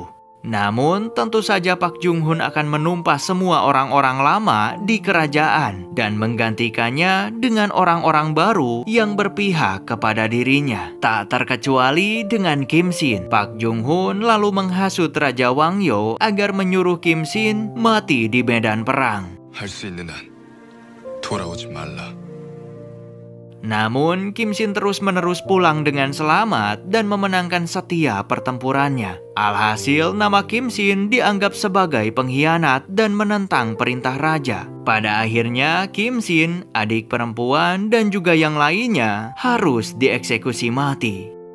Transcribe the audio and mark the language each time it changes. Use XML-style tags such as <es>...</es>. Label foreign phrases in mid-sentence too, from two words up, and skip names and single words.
<id>Namun tentu saja Pak Jung Hun akan menumpas semua orang-orang lama di kerajaan dan menggantikannya dengan orang-orang baru yang berpihak kepada dirinya. Tak terkecuali dengan Kim Shin. Pak Jung Hun lalu menghasut Raja Wang Yo agar menyuruh Kim Shin mati di medan perang.</id> <ko>할 수 있는 한 돌아오지 말라.</ko> <id>Namun Kim Shin terus-menerus pulang dengan selamat dan memenangkan setiap pertempurannya. Alhasil nama Kim Shin dianggap sebagai pengkhianat dan menentang perintah raja. Pada akhirnya Kim Shin, adik perempuan dan juga yang lainnya harus dieksekusi mati.</id>